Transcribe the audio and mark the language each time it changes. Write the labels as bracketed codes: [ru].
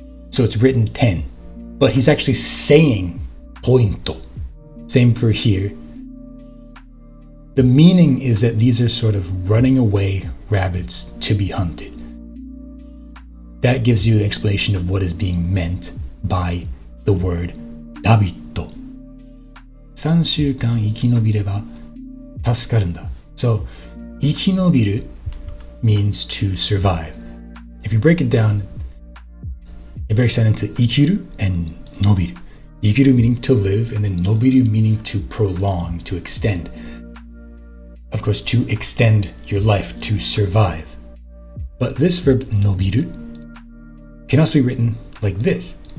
[en] So it's written 10, but he's actually saying pointo. Same for here. The meaning is that these are sort of running away rabbits to be hunted. That gives you an explanation of what is being meant by the word ラビット. [ja] 3週間生き延びれば助かるんだ. [en] So 生き延びる means to survive. If you break it down, it breaks down into 生きる and 伸びる. 生きる meaning to live, and then 伸びる meaning to prolong, to extend. Of course, to extend your life, to survive. But this verb 伸びる can also be written like this.